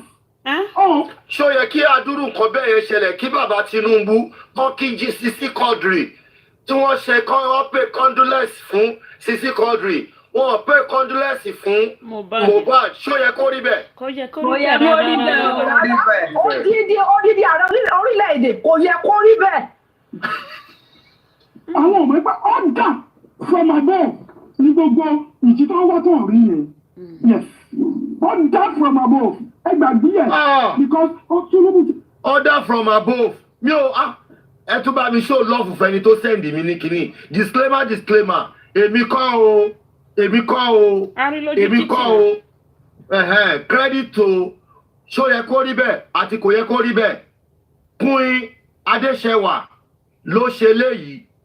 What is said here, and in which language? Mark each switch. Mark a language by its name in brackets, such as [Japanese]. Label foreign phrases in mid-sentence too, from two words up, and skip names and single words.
[Yoruba] Ṣó yẹ kí adúrú nǹkan bẹ́ẹ̀ yẹn ṣẹlẹ̀ kí bàbá Tinubu kọ́ kí jí Sisi Quadri tí wọ́n ṣe wọ́n pè condolence fún Sisi Quadri wọ́n pè condolence fún Mohbad ṣó yẹ kó rí bẹ́ẹ̀. Kò yẹ kó rí bẹ́ẹ̀. Odidi ààrẹ orílẹ̀-èdè kò yẹ kó rí bẹ́ẹ̀. àwọn ọmọ ẹgbẹ́ [English] order from above [Yoruba] ní gbogbo ìjì tó wá tó rí yẹn [English] yes order from above [Yoruba] ẹgbàgbé yẹn because Tinubu. [English] Order from above [Yoruba] mi ò ẹ tún bá mi [English] show love [Yoruba] fẹ́ni tó send mi ní kinní disclaimer èmi kọ́ o [English] credit to [Yoruba] ṣó yẹ kó rí bẹ́ẹ̀ àti kò yẹ kó rí bẹ́ẹ̀ Queen Adéṣẹwà ló ṣe léyìí